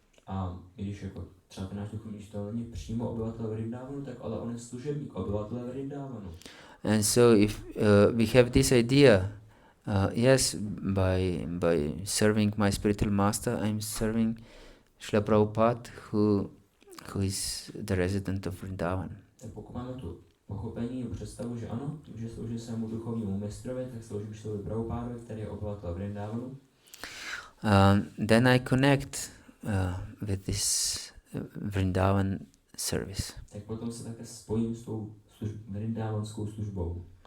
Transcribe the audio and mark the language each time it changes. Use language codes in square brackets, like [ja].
[cs] A když jako třeba ten náš duchovní učitel není přímo obyvatel Vrindavanu, tak ale on je služebník obyvatele Vrindavanu. [en] And so if we have this idea Yes, by serving my spiritual master, I'm serving Srila Prabhupada, who is the resident of Vrindavan. [cs] Tak pokud máme tu pochopení, představu, že ano, tím, že sloužím svému duchovnímu mistrovi, tak sloužím Šrilovi Prabhupádovi, který je obyvatel Vrindavanu. [en] Then I connect with this Vrindavan service. [cs] Tak potom se také spojím s tou vrindavanskou službou.